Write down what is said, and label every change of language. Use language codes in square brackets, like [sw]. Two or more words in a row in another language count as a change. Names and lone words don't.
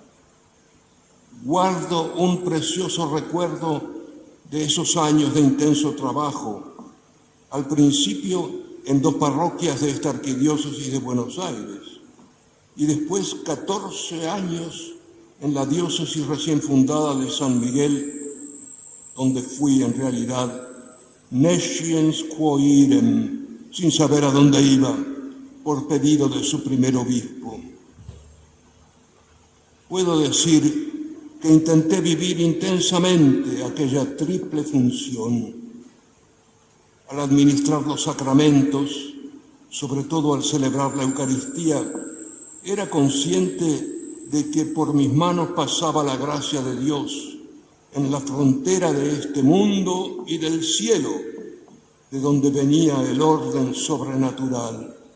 [es] Guardo un precioso recuerdo de esos años de intenso trabajo, al principio en 2 parroquias de esta arquidiócesis de Buenos Aires y después 14 años en la diócesis recién fundada de San Miguel, donde fui en realidad [la] nesciens quo idem, [es] sin saber a dónde iba, por pedido de su primer obispo. Puedo decir que intenté vivir intensamente aquella triple función. Al administrar los sacramentos, sobre todo al celebrar la Eucaristía, era consciente de que por mis manos pasaba la gracia de Dios en la frontera de este mundo y del cielo, de donde venía el orden sobrenatural.